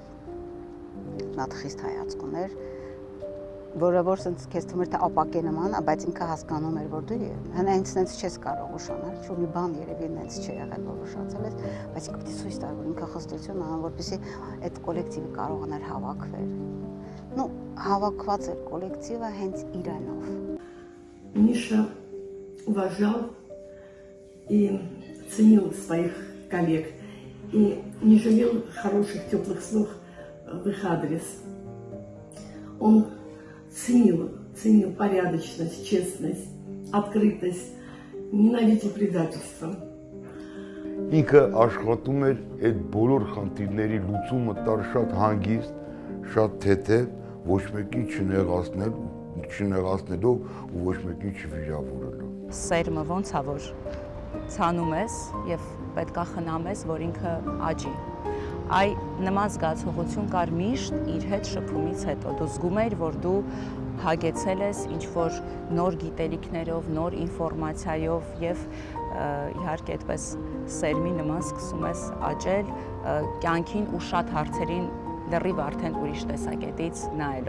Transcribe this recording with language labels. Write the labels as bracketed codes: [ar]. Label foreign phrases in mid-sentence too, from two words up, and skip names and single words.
[hy] նա խիստ հայացք ուներ, որը որ սենց քեզ թվում էր թե ապակե նման, բայց ինքը հասկանում էր, որ դու հենց չես կարող ուշանալ, ինչ որ մի բան երևի հենց չի եղել, որ ուշացել ես, բայց ինքը պիտի ցույց տար, որ ինքը խստություն անում, որպեսզի այդ կոլեկտիվը կարողանար հավաքվել։ Ну, հավաքված էր կոլեկտիվը հենց իրանով։ [ru] Миша уважал и ценил своих коллег и не жалел хороших, теплых слов в их адрес. Он ценил порядочность, честность, открытость, ненавидел предательство. [hy] Ինքը աշխատում էր այդ բոլոր խնդիրների լուծումը տար շատ հանգիստ, շատ թեթև, ոչ մեկին չնեղացնելով ու ոչ մեկին չվիրավորելով։ Սերմը ոնց է որ ցանում ես եւ պետքա խնամ ես, որ ինքը աճի։ Այ նման զգացողություն կար միշտ իր հետ շփումից հետո։ Դու զգում ես, որ դու հագեցել ես ինչ-որ նոր գիտելիքներով, նոր ինֆորմացիայով եւ իհարկե այդպես սերմի նման սկսում ես աճել կյանքին ու շատ հարցերին լրիվ արդեն ուրիշ տեսակետից նայելով։